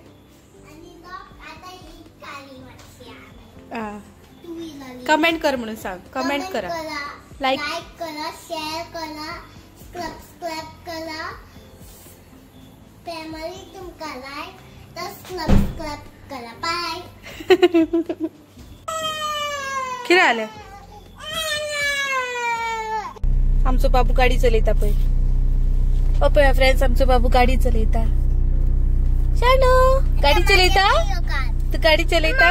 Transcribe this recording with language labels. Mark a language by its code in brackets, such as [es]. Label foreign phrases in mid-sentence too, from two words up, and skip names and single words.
[mr] कमेंट कर म्हणून सांग. कमेंट करा, लाईक करा, शेअर करा, सबस्क्राईब करा. फॅमिली तुमका लाईक तर सबस्क्राईब करा. बाय. [kok] कितें जालें? आमचो बाबू गाडी चलयता पळय. पळय फ्रेंड्स, आमचो बाबू गाडी चलयता. शानू गाडी चलयता. तू गाडी चलयता.